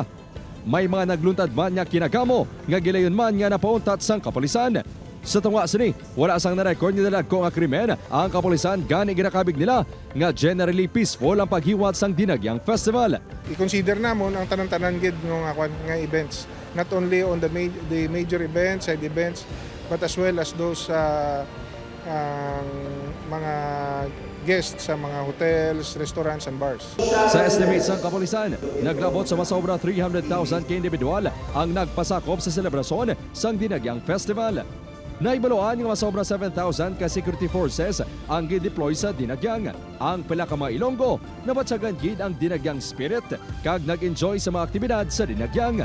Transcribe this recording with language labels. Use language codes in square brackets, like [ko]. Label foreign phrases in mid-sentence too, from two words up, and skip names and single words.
[hil] May mga nagluntad man nga kinagamo nga gilayon man nga napauntat sang kapulisan. Sa tunga sini, wala sang na-record ni dalagko nga krimen ang kapulisan gani ginakabig nila nga [en] generally peaceful [hil] ang paghiwat sang Dinagyang Festival. [en] I-consider [hil] namon ang tanan-tanan gid nga [en] events, not only on the major events, side events, but as well as those mga guests [hil] sa mga [en] hotels, restaurants, and bars. [hil] Sa estimate sang kapulisan, naglabot sa masobra 300,000 ka individual ang nagpasakop sa selebrasyon sang Dinagyang Festival. Naibaloan nga masobra 7,000 ka security forces ang gideploy sa Dinagyang. Ang pila ka mga Ilonggo nabatsagan gid ang Dinagyang spirit kag nag-enjoy sa mga aktibidad sa Dinagyang.